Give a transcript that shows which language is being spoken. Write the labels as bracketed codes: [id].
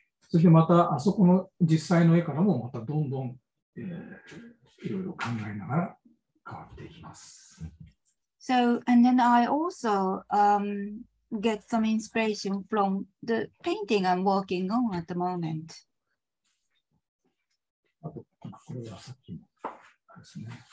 [ja] そしてまたあそこの実際の絵からもまたどんどん、いろいろ考えながら変わっていきます。 [en] So, and then I also get some inspiration from the painting I'm working on at the moment. [ja] あと、これはさっきのですね。